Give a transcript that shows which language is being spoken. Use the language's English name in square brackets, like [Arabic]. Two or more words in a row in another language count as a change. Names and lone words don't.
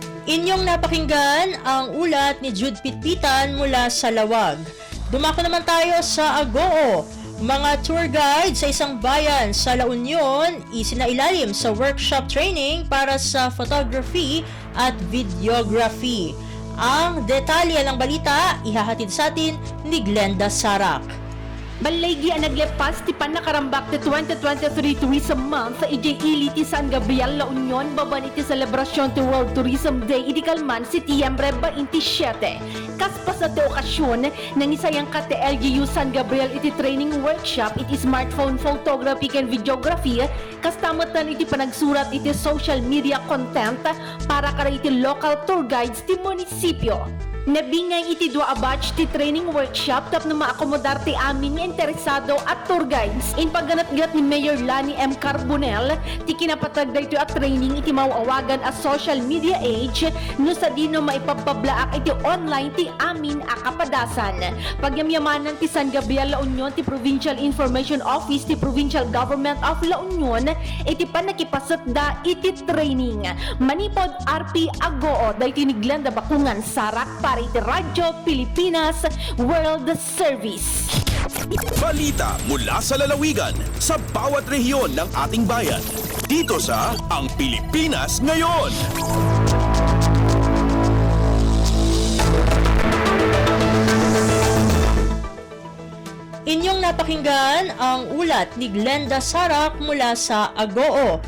[Filipino] Inyong napakinggan ang ulat ni Jude Pitpitan mula sa Lawag. Dumako naman tayo sa Agoo. Mga [English] tour guide [Filipino] sa isang bayan sa La Union isinailalim sa [English] workshop training [Filipino] para sa photography at videography. Ang detalye ng balita ihahatid sa atin ni Glenda Sarak. [Iloko] Balaygi ang naglepas ti panakarambak ti 2023 Tourism Month sa IJE ti San Gabriel La Union baban iti selebrasyon ti World Tourism Day iti Kalman si Tiyembre 27. Kaspas na ti okasyon nang isayang ka ti LGU San Gabriel iti training workshop iti [English] smartphone photography and videography [Iloko] kastamatan iti panagsurat iti [English] social media content [Iloko] para kara iti [English] local tour guides [Iloko] ti munisipyo. Nabingay iti dua batch ti [English] training workshop [Iloko] tap na maakomodar ti amin nga interesado at [English] tour guides. [Iloko] In pagganat-gat ni Mayor Lani M. Carbonell, ti kinapatag da ito at training iti mauawagan as [English] social media age [Iloko] no sa dino maipabablaak iti online ti amin a kapadasan. Pagyamyamanan ti San Gabriel La Union ti Provincial Information Office ti Provincial Government of La Union iti panakipasat da iti training. Manipod RP Agoo da iti ni Glenda Bakungan Sarak para iti Radyo Pilipinas World Service. [Filipino] Balita mula sa lalawigan sa bawat rehiyon ng ating bayan. Dito sa Ang Pilipinas Ngayon. Inyong napakinggan ang ulat ni Glenda Sarak mula sa Agoo.